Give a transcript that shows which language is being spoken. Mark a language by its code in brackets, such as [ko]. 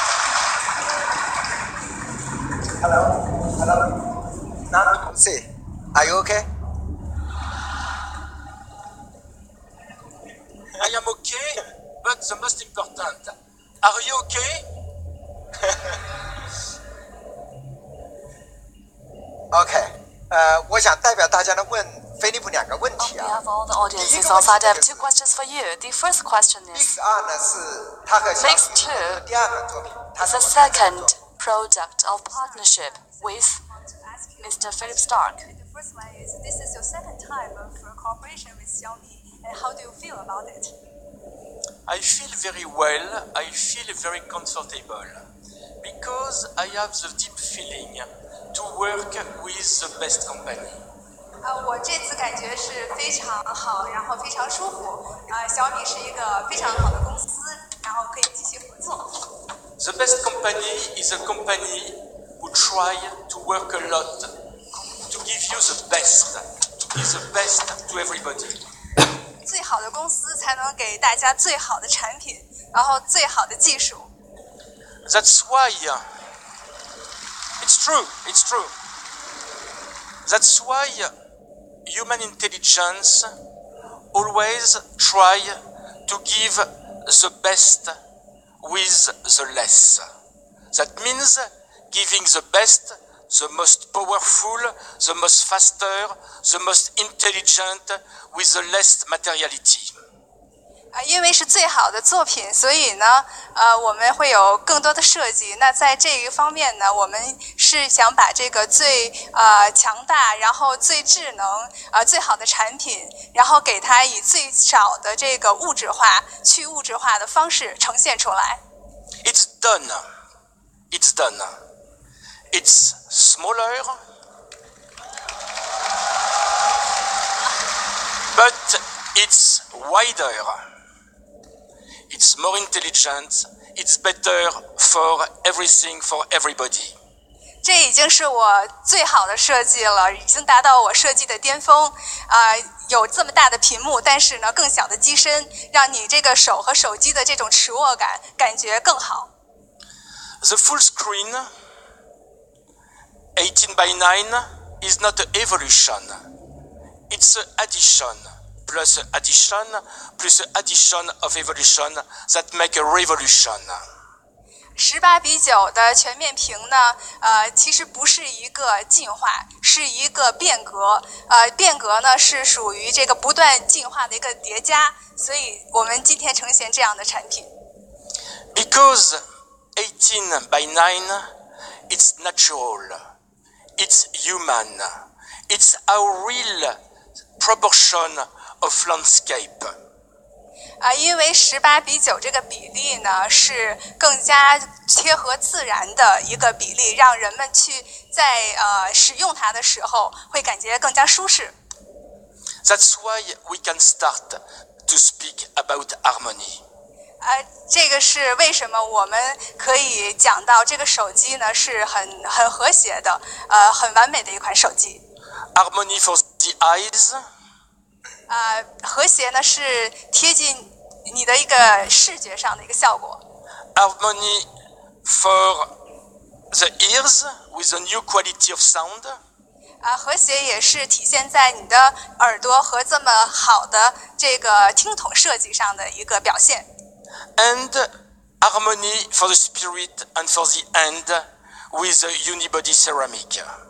[en] Hello. Not to see. Are you okay? I am okay, but the most important, are you okay? [zh] OK， 我想代表大家呢问飞利浦2个问 [en] On [zh] 题啊。 [en] behalf of all the audiences outside, I have 2 questions for you. The first question is, [zh] Mix 2呢是它和小米 Mix 2 第二个作品，它 [en] is [zh] 是 [en] the second product of partnership with Mr. Philip Stark. The first one is, this is your second time of cooperation with Xiaomi, and how do you feel about it? I feel very well, I feel very comfortable, because I have the deep feeling to work with the best company. [zh] 我这次感觉是非常好，然后非常舒服。小米是一个非常好的公司，然后可以继续合作。 [en] The best company is a company who try to work a lot to give you the best, to give the best to everybody. [zh] 最好的公司才能给大家最好的产品，然后最好的技术。 [en] That's why it's true. That's why human intelligence always try to give the best with the less. That means giving the best, the most powerful, the most faster, the most intelligent with the less materiality. [zh] 因为是最好的作品，所以呢，我们会有更多的设计。那在这一方面呢，我们是想把这个最强大，然后最智能、最好的产品，然后给它以最少的这个物质化、去物质化的方式呈现出来。 [en] It's done. It's done. It's smaller, but it's wider. it's more intelligent, it's better for everything, for everybody. [zh] 这已经是我最好的设计了，已经达到我设计的巅峰。有这么大的屏幕，但是呢更小的机身，让你这个手和手机的这种持握感觉更好。 [en] The full screen, 18 by 9, is not an evolution. It's an addition, plus addition, plus addition of evolution that make a revolution. [zh] 18:9的全面屏呢，其实不是一个进化，是一个变革。变革呢是属于这个不断进化的一个叠加，所以我们今天呈现这样的产品。 [en] Because 18 by 9, it's natural, it's human, it's our real proportion of landscape. [zh] 因为18:9这个比例呢是更加贴合自然的一个比例，让人们去在使用它的时候会感觉更加舒适。 [en] That's why we can start to speak about harmony. [zh] 这个是为什么我们可以讲到这个手机呢是很和谐的，很完美的一款手机。 [en] Harmony for the eyes. [zh] 和谐呢是贴近你的一个视觉上的一个效果。 [en] Harmony for the ears with a new quality of sound. [zh] 和谐也是体现在你的耳朵和这么好的这个听筒设计上的一个表现。 [en] And harmony for the spirit and for the hand with a unibody ceramic.